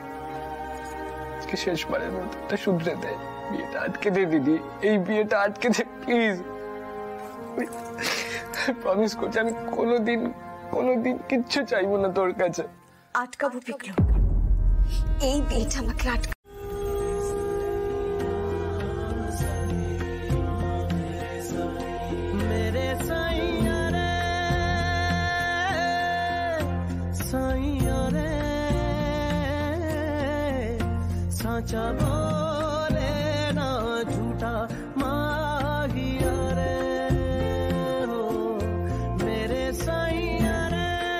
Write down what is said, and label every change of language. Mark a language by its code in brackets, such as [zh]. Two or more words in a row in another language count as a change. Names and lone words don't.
[bn] শেষবারের মতো একটা শুধরে দে, বিয়েটা আটকে দে দিদি। এই বিয়েটা আটকে দে প্লিজ। প্রমিস করছি আমি কোনোদিন কিচ্ছু চাইবো না তোর কাছে। আটকাবো পিকলু, এই বিয়েটা আমাকে আটকা। [hi] साचा बोले ना झूठा माहिया रे हो मेरे साईया रे